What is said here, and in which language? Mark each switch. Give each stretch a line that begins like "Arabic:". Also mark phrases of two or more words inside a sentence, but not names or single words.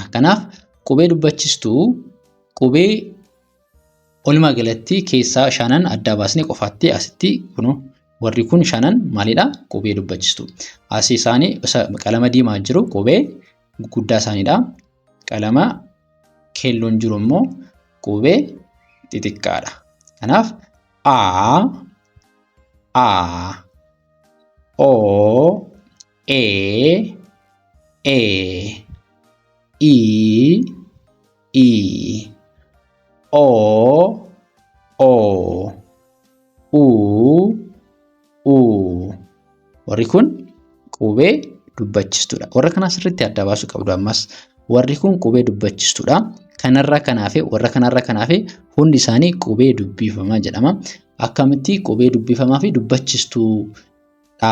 Oromo: Kanaaf qubee dubbachiistuu qubee walumaa galatti keessaa shanan adda baasnee qofaatti asitti kunu warri kun shanan maalidha? Qubee dubbachiistuu. Asii isaanii qalama diimaa jiru qubee guddaa isaaniidha. Qalama keelloon jiru immoo qubee xixiqqaadha. Kanaaf a, o, e, i, o, u, warri kun qubee dubbachiistuudha. Warra kana sirriitti adda baasuu qabdu ammas. Warri kun qubee dubbachiistuudha. Kanarra kanaafi hundi isaanii qubee dubbifamaa jedhama. Akkamitti qubee dubbifamaa fi dubbachiistuudha?